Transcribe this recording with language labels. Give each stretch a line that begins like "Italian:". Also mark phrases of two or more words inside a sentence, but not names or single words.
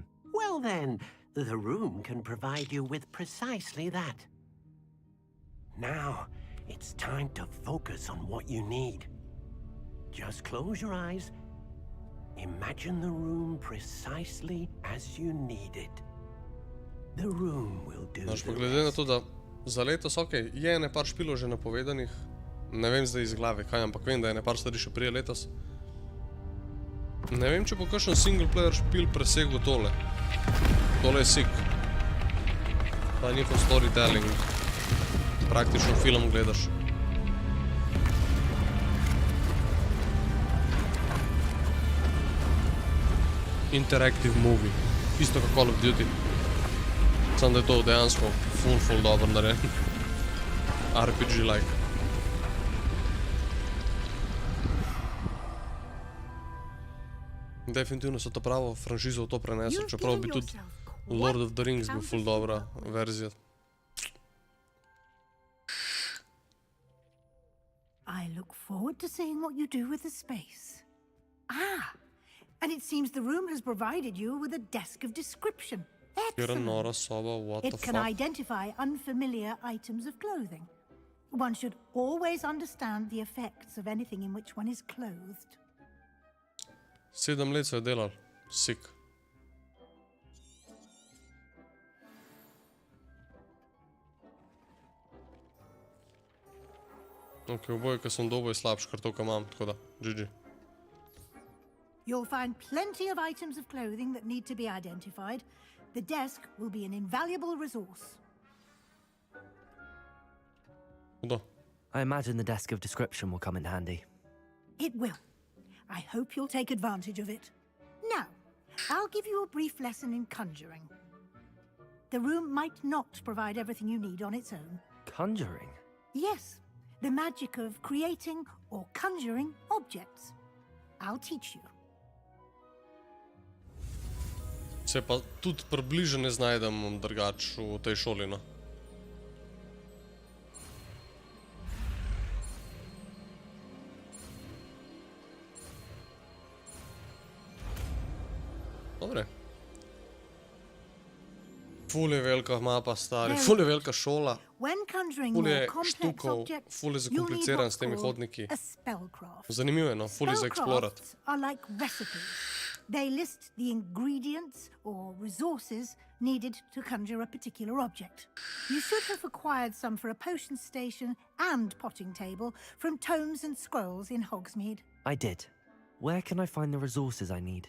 English: Well then, the room can provide you with precisely that. Now, it's time to focus on what you need. Just close your eyes. Imagine the room precisely as you need it. The room will do
Slovenian: Znaš, pa
English: the
Slovenian: glede na
English: rest.
Slovenian: to, da za letos, okej, je ene par špilov že napovedanih. Ne vem zdaj iz glave kaj, ampak vem, da je ene par stvari še prije letos. Ne vem, če bo kakšen single player špil presegel tole. Tole je sick. Ta njihov storytelling. Praktično film gledaš.
English: Interactive movie.
Slovenian: Isto kot Call of Duty. Samo da je to dejansko full dobro narejen. RPG-like. Definitivno so to pravo franšizo v to prenesli, čeprav bi tudi Lord of the Rings bil full dobra verzija.
English: I look forward to seeing what you do with the space. Ah, and it seems the room has provided you with a desk of description.
Slovenian: Kjera nora soba,
English: what the It can fuck? identify unfamiliar items of clothing. One should always understand the effects of anything in which one is clothed.
Slovenian: 7 let so je delal. Sick. Ok, oboje, ko sem dobil, je slabš, kar to, ko imam, tako da, GG.
English: You'll find plenty of items of clothing that need to be identified. The desk will be an invaluable resource. I imagine the desk of description will come in handy. It will. I hope you'll take advantage of it. Now, I'll give you a brief lesson in conjuring. The room might not provide everything you need on its own. Conjuring? Yes, the magic of creating or conjuring objects. I'll teach you.
Slovenian: Se pa tudi približno ne znajdem drugač v tej šoli, no. Dobre. Ful je velika mapa, stari, ful je velika šola. Ful je štukov, ful je zakompliciran s temi hodniki. Zanimivo je, no, ful je za eksplorat.
English: Are like recipes. They list the ingredients or resources needed to conjure a particular object. You should have acquired some for a potion station and potting table from tomes and scrolls in Hogsmeade. I did. Where can I find the resources I need?